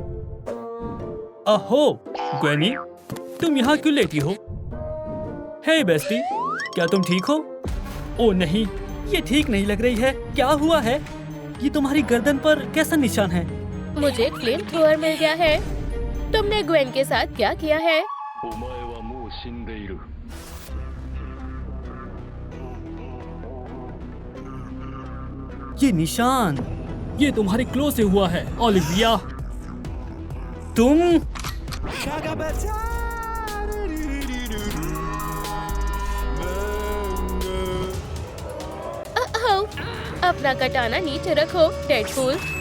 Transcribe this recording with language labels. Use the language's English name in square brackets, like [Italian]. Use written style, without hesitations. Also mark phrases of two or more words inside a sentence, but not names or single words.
[Hindi] अहो, ग्वेनी, तुम यहाँ क्यों लेटी हो? [English] hey bestie, [Hindi] क्या तुम ठीक हो? ओ नहीं, ये ठीक नहीं लग रही है। क्या हुआ है? ये तुम्हारी गर्दन पर कैसा निशान है? मुझे [English] flame thrower [Hindi] मिल गया है। तुमने ग्वेन के साथ क्या किया है? [Japanese] お前はもう死んでいる。 [Hindi] ये निशान, ये तुम्हारे क्लो से हुआ है ओलिविया। तुम आओ, अपना कटाना नीचे रखो डेडपूल।